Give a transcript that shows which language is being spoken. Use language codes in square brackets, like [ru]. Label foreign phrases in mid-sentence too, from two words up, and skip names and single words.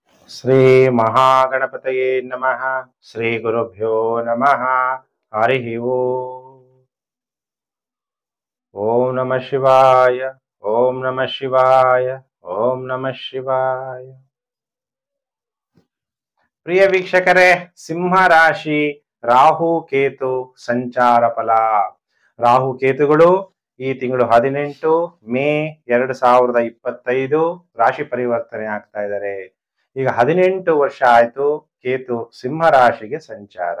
[sa] ಶ್ರೀ ಮಹಾಗಣಪತಯೇ ನಮಃ. ಶ್ರೀ ಗುರುಭ್ಯೋ ನಮಃ. ಹರಿ ಓಂ. ಓಂ ನಮಃ ಶಿವಾಯ. ಓಂ ನಮಃ ಶಿವಾಯ. ಓಂ ನಮಃ ಶಿವಾಯ. [kn] ಪ್ರಿಯ ವೀಕ್ಷಕರೇ, ಸಿಂಹ ರಾಶಿ ರಾಹು ಕೇತು ಸಂಚಾರ ಫಲ. ರಾಹು ಕೇತುಗಳು ಈ ತಿಂಗಳು 18 ಮೇ 2025 ರಾಶಿ ಪರಿವರ್ತನೆ ಆಗ್ತಾ ಇದ್ದಾರೆ. ಈಗ 18 ವರ್ಷ ಆಯ್ತು ಕೇತು ಸಿಂಹ ರಾಶಿಗೆ ಸಂಚಾರ.